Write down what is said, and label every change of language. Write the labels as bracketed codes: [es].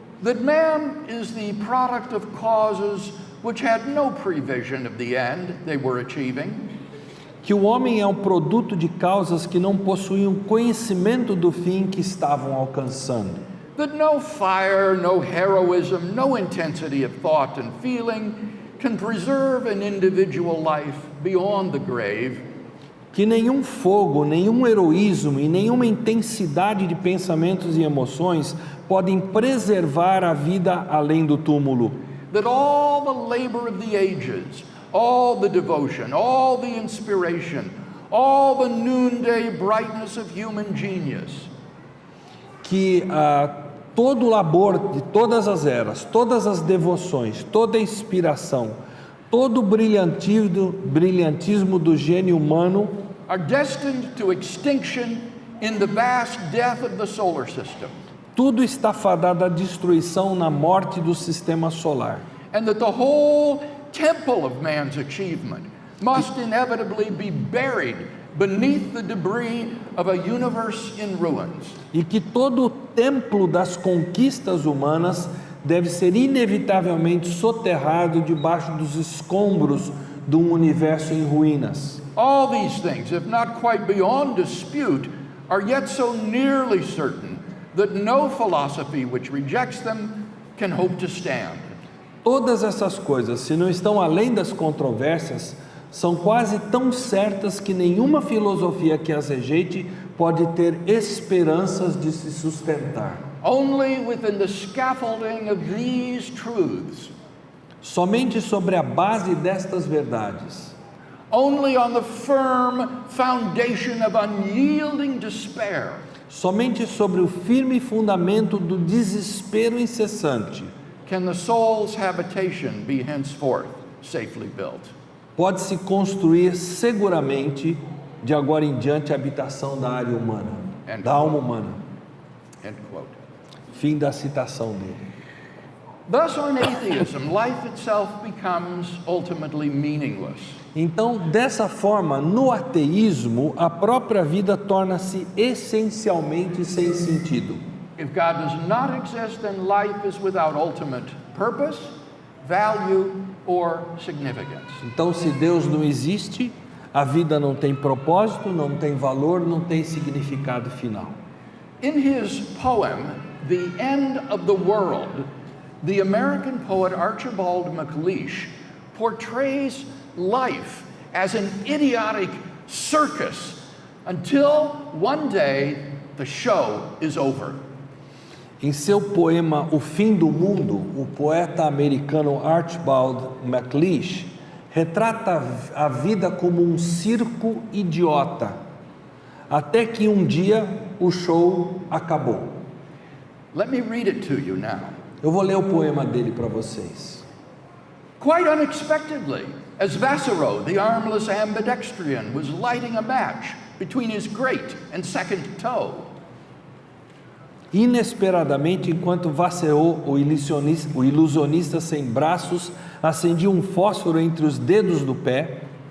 [en] that man is the product of causes which had no prevision of the end they were achieving, [pt] que o homem é um produto de causas que não possuíam conhecimento do fim que estavam alcançando. [en] that no fire, no heroism, no intensity of thought and feeling can preserve an individual life beyond the grave, [pt] Que nenhum fogo, nenhum heroísmo e nenhuma intensidade de pensamentos e emoções podem preservar a vida além do túmulo. [en] that all the labor of the ages, all the devotion, all the inspiration, all the noonday brightness of human genius [pt] Que todo o labor de todas as eras, todas as devoções, toda a inspiração, todo o brilhantismo do gênio humano [en] are destined to extinction in the vast death of the solar system, [pt] tudo está fadado à destruição na morte do sistema solar. [en] and that the whole temple of man's achievement must inevitably be buried beneath the debris of a universe in ruins. [pt] E que todo o templo das conquistas humanas deve ser inevitavelmente soterrado debaixo dos escombros de um universo em ruínas. [en] All these things, if not quite beyond dispute, are yet so nearly certain that no philosophy which rejects them can hope to stand. [pt] Todas essas coisas, se não estão além das controvérsias, são quase tão certas que nenhuma filosofia que as rejeite pode ter esperanças de se sustentar. [en] Only within the scaffolding of these truths, [pt] Somente sobre a base destas verdades, [en] only on the firm foundation of unyielding despair, [pt] somente sobre o firme fundamento do desespero incessante, [en] can the soul's habitation be henceforth safely built. [pt] pode-se construir seguramente, de agora em diante, a habitação da área humana, da alma humana. [en] End quote. [pt] Fim da citação dele. [en] Thus, on atheism, life itself becomes ultimately meaningless. [pt] Então, dessa forma, no ateísmo, a própria vida torna-se essencialmente sem sentido. [en] If God does not exist, then life is without ultimate purpose, value, or significance. [pt] Então, se Deus não existe, a vida não tem propósito, não tem valor, não tem significado final. [en] In his poem, The End of the World, the American poet Archibald MacLeish portrays life as an idiotic circus until one day the show is over. [pt] Em seu poema O Fim do Mundo, o poeta americano Archibald MacLeish retrata a vida como um circo idiota, até que um dia o show acabou. [en] Let me read it to you now. [pt] Eu vou ler o poema dele para vocês. [en] Quite unexpectedly, as Vassereau, the armless ambidextrian, was lighting a match between his great and second toe, [pt] Inesperadamente, enquanto Vassereau, o ilusionista sem braços, acendia um fósforo entre os dedos do pé,